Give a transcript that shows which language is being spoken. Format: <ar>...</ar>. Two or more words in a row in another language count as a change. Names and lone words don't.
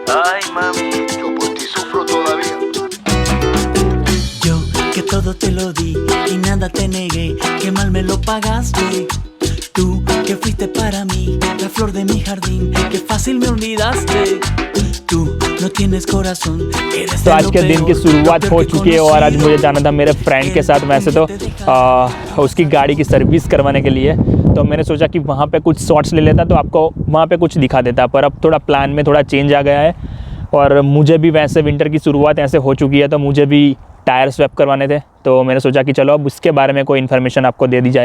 <es>Ay, mami, yo por ti sufro todavía. Yo que todo te lo di y nada te negué, que mal me lo pagaste. Tú que fuiste para mí la flor de mi jardín, que fácil me olvidaste. Tú no tienes corazón, eres</es> <hi>तो आज के दिन की शुरुआत हो चुकी है और आज मुझे जाना था मेरे फ्रेंड के साथ। वैसे तो उसकी गाड़ी की सर्विस करवाने के लिए, तो मैंने सोचा कि वहाँ पे कुछ शॉट्स ले लेता तो आपको वहाँ पे कुछ दिखा देता, पर अब थोड़ा प्लान में थोड़ा चेंज आ गया है। और मुझे भी वैसे विंटर की शुरुआत ऐसे हो चुकी है, तो मुझे भी</hi> <en>tyre swap</en> <hi>करवाने थे, तो मैंने सोचा कि चलो अब उसके बारे में कोई इन्फॉर्मेशन आपको दे दी जाए।</hi>